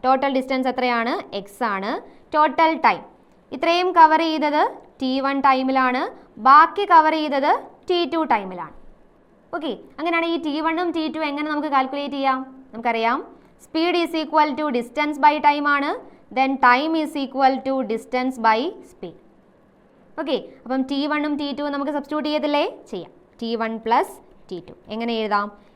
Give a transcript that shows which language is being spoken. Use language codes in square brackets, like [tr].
[ml] Total distance എത്രയാണ്? x ആണ്. Total time ഇത്രയും കവർ ചെയ്തത് t1 ടൈമിലാണ്, ബാക്കി കവർ ചെയ്തത് t2 ടൈമിലാണ്. ഓക്കെ, അങ്ങനെയാണ് ഈ t1ഉം t2 എങ്ങനെ നമുക്ക് കാൽക്കുലേറ്റ് ചെയ്യാം? നമുക്കറിയാം [en] speed is equal to distance by time [ml] ആണ്. [en] then time is equal to distance by speed. [ml] Okay, അപ്പം t1ഉം t2ഉം നമുക്ക് സബ്സ്റ്റിറ്റ്യൂട്ട് ചെയ്തില്ലേ? ചെയ്യാം. t1 പ്ലസ് t2 എങ്ങനെ എഴുതാം?